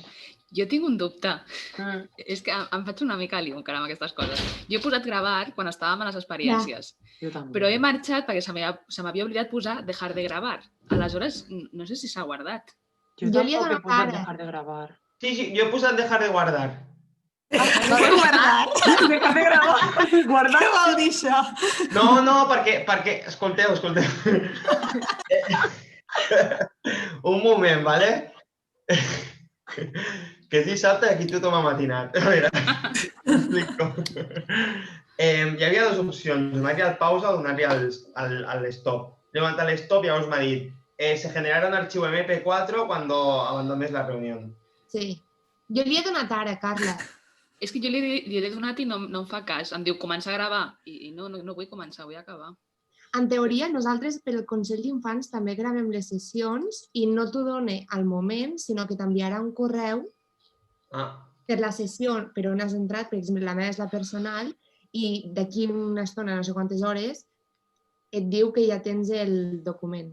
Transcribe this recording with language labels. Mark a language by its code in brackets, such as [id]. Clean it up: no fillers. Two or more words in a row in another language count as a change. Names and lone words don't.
[ca] Jo tinc un dubte. És que em faig una mica lío encara amb aquestes coses. Jo he posat gravar quan estàvem a les experiències, Jo també. però he marxat perquè se m'havia oblidat posar [es] dejar de gravar. [ca] Aleshores, no sé si s'ha guardat. Jo tampoc he posat [es] dejar de gravar. [ca] Sí, jo he posat [es] dejar de guardar. [ca] Guardar. [es] Dejar de gravar. Guardar. [ca] Què vol dir això? No, perquè... Escolteu. Un moment, vale? Que és dissabte i aquí tothom ha matinat. A veure, explico. Hi havia dues opcions, donar-li al pausa o donar-li al stop. Llavors, al stop llavors m'ha dit [es] se generará un archivo MP4 cuando abandones la reunión. [ca] Sí. Jo li he donat ara, Carla. És que jo li he donat i no em fa cas. Em diu, comença a gravar. I no vull començar, vull acabar. En teoria, nosaltres pel Consell d'Infants també gravem les sessions i no t'ho dona al moment, sinó que t'enviarà un correu per la sessió per on has entrat, per exemple, la meva és la personal, i d'aquí una estona, no sé quantes hores, et diu que ja tens el document.